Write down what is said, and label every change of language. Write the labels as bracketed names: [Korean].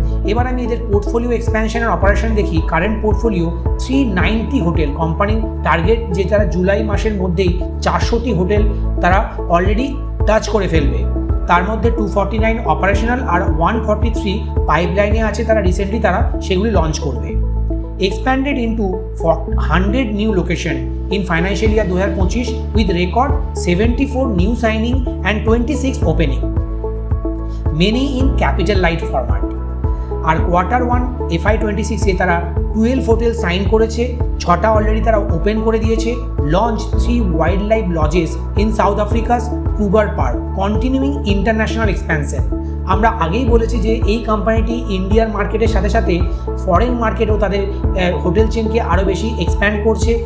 [Bangla] এবার আমি এদের পোর্টফোলিও এক্সপ্যানশনের অপারেশন দেখি। Current portfolio 390 hotel. কোম্পানির টার্গেট যে তারা জুলাই মাসের মধ্যেই 400টি হোটেল তারা অলরেডি টাচ করে ফেলবে। তার মধ্যে 249 অপারেশনাল আর 143 পাইপলাইনে আছে, তারা রিসেন্টলি তারা সেগুলি লঞ্চ করবে। [English] expanded into 100 new location in financial year 2025 with record 74 new signing and 26 opening, many in capital light format. [Bangla] আর Q1 FY26 এ তারা 12 হোটেল সাইন করেছে, 6টা অলরেডি তারা ওপেন করে দিয়েছে। [English] Launch 3 wild life lodges in South Africa's Kruger Park, continuing international expansion. [Bangla] আমরা আগেই বলেছি যে এই কোম্পানিটি ইন্ডিয়ার মার্কেটের সাথে সাথে ফরেন মার্কেটেও তাদের হোটেল চেনকে আরও বেশি এক্সপ্যান্ড করছে।